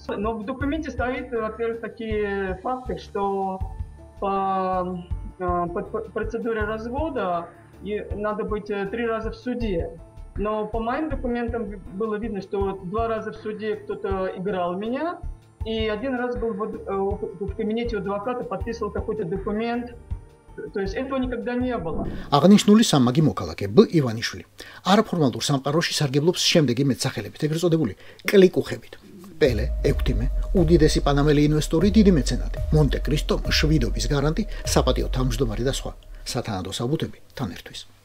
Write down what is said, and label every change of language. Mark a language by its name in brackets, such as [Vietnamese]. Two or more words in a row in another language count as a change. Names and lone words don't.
[Russian] Но в документе стоит, во-первых, такие факты, что по процедуре развода надо быть 3 раза в суде. Но по моим документам было видно, что 2 раза в суде кто-то играл меня, и 1 раз был в кабинете у адвоката, подписывал какой-то документ. То есть этого никогда не было. [Georgian] აღნიშნული სამმაგი მოქალაქე ბ ივანიშვილი არაფორმალურ სამყაროში სარგებლობს შემდეგი მეტსახელებით, ეგრეთ წოდებული კლიკუხებით. პელე, ექვთიმე, უდიდესი პანამელი ინვესტორი, დიდი მეცენატი, მონტე კრისტო, შვიდობის გარანტი, საპატიო თავმჯდომარე და სხვა. სათანადო საბუთები თან ერთვის.